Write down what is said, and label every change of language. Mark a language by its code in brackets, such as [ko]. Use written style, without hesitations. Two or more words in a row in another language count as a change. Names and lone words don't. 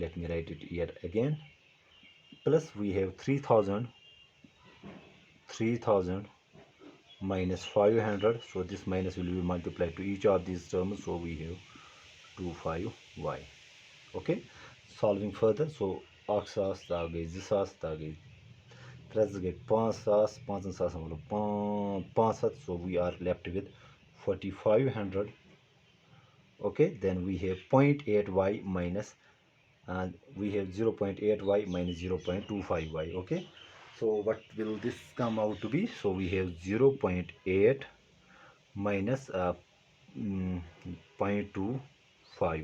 [en] Let me write it here again, plus we have 3000 minus 500. So this minus will be multiplied to each of these terms. So we have 25y. Okay, solving further. [ks] So اکھ ساس تا گئی زٕ ساس تا گئی ترٛےٚ زٕ گٔے پانٛژھ ساس پانٛژن ساسن ووٚلُم پانٛژھ ہَتھ. [en] So we are left with 4500. Okay, then we have 0.8y minus we have 0.8y minus 0.25y. Okay, so what will this come out to be? So we have 0.8 minus 0.25.